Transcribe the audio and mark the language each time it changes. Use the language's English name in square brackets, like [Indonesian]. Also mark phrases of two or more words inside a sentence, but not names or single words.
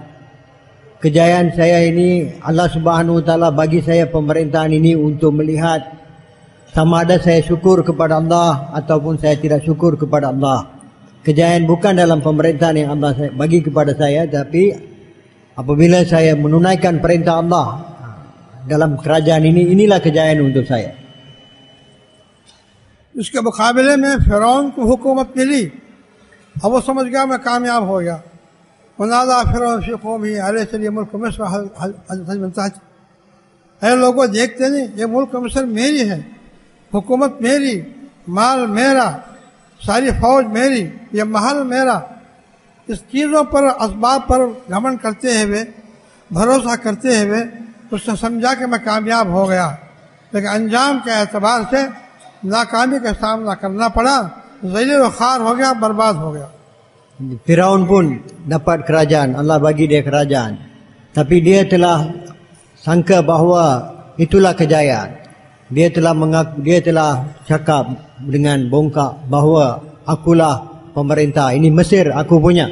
[Malay] Kejayaan saya ini, [Arabic] الله سبحانه وتعالى [Malay] bagi saya pemerintahan ini untuk melihat sama ada saya syukur kepada Allah ataupun saya tidak syukur kepada Allah. Kejayaan bukan dalam pemerintahan yang Allah bagi kepada saya, tapi apabila saya menunaikan perintah Allah dalam kerajaan ini, inilah kejayaan untuk saya. [Hindi] इसके मुकाबले में फ़िरौन को हुकूमत मिली, अब वो समझ गया मैं कामयाब हो गया। [Arabic] ونادى فرعون في قومه أليس لي ملك مصر هل من تحتي. [Hindi] ऐ लोगों, देखते नहीं, ये मुल्क मिस्र मेरी है, हुकूमत मेरी, माल मेरा, सारी फौज मेरी, ये महल मेरा। इस चीज़ों पर, असबाब पर घमंड करते हुए, भरोसा करते हुए उसने समझा कि मैं कामयाब हो गया, लेकिन अंजाम के एतबार से नाकामी का सामना करना पड़ा, ज़लील व ख़ार हो गया, बर्बाद हो गया। [Malay] Firaun pun dapat kerajaan, Allah bagi dia kerajaan. Tapi dia telah sangka bahawa itulah kejayaan. Dia telah cakap dengan bongkak bahawa akulah pemerintah. Ini Mesir aku punya.